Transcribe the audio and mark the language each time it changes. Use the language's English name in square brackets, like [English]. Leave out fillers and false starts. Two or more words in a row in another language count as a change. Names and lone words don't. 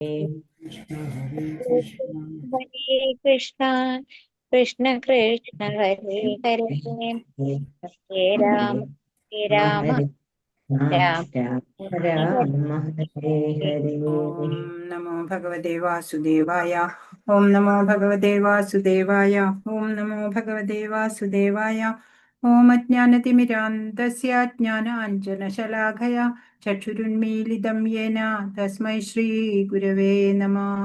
[Sanskrit] हरे कृष्ण, हरे कृष्ण, कृष्ण कृष्ण, हरे हरे, हरे राम, हरे राम, राम हरे हरे. ഓം നമോ ഭഗവതേ വാസുദേവായ. ഓം നമോ ഭഗവതേ വാസുദേവായ. ഓം നമോ ഭഗവതേ വാസുദേവായ. ഓം അജ്ഞാനതിമിരാന്തസ്യ ജ്ഞാനാഞ്ജനശലാഖയാ ചക്ഷുരുന്മീലിതം യേന തസ്മൈ ശ്രീ ഗുരവേ നമഃ.